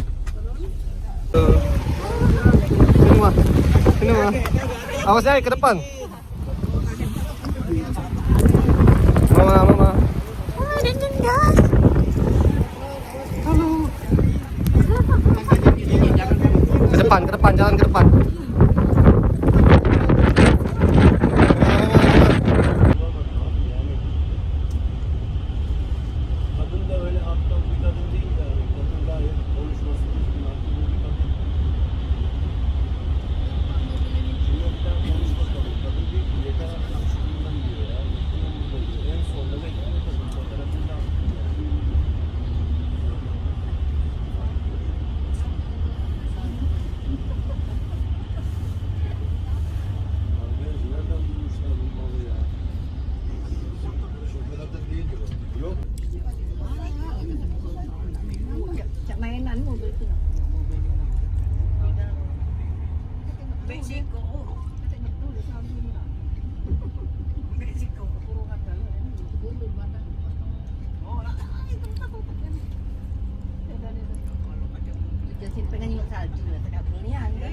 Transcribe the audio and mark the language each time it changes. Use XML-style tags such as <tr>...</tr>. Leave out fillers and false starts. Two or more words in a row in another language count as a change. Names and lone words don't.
<id>Ini mah. Awas ya ke depan. Mama. Halo. Ke depan, jalan ke depan.</id> <tr>Kadın da öyle aptal bir kadın değil de, kadın gayet konuşması düzgün, akıllı bir kadın. Şimdi bir tane konuş bakalım. Kadın diyor ki yeter artık şundan diyor ya. Şundan diyor. En sonunda bekliyor kadın. Fotoğrafını da attı yani. Arkadaş nereden bulmuşlar bu malı ya? Şoförlerden değildir o. Yok.</tr> <id>Mainan mobil itu. Meksiko. Meksiko kurungan dulu. Oh, itu jadi pengen nyok salju lah tak belian.</id>